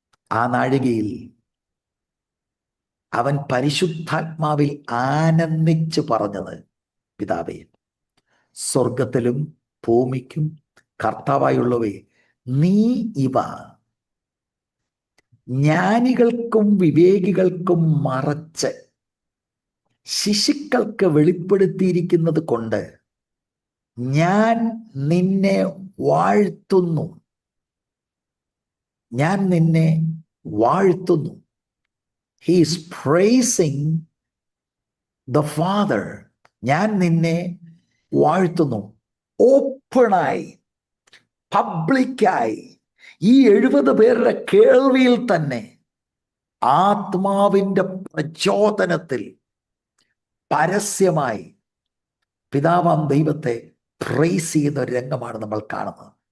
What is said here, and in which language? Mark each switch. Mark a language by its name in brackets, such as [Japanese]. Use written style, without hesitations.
[Malayalam] ആ നാഴികയിൽ അവൻ പരിശുദ്ധാത്മാവിൽ ആനന്ദിച്ച് പറഞ്ഞത്, പിതാവേ, സ്വർഗത്തിലും ഭൂമിക്കും കർത്താവായുള്ളവയെ, നീ ഇവ ജ്ഞാനികൾക്കും വിവേകികൾക്കും മറച്ച് ശിശുക്കൾക്ക് വെളിപ്പെടുത്തിയിരിക്കുന്നത് കൊണ്ട് ഞാൻ നിന്നെ വാഴ്ത്തുന്നു. ഞാൻ നിന്നെ വാഴ്ത്തുന്നു. [English] He is praising the Father. [Malayalam] ഞാൻ നിന്നെ വാഴ്ത്തുന്നു. ഓപ്പണായി, പബ്ലിക്കായി, ഈ 70 പേരുടെ കേൾവിയിൽ തന്നെ ആത്മാവിൻ്റെ പ്രചോദനത്തിൽ പരസ്യമായി പിതാവാം ദൈവത്തെ പ്രൈസ് ചെയ്യുന്ന ഒരു രംഗമാണ് നമ്മൾ കാണുന്നത്.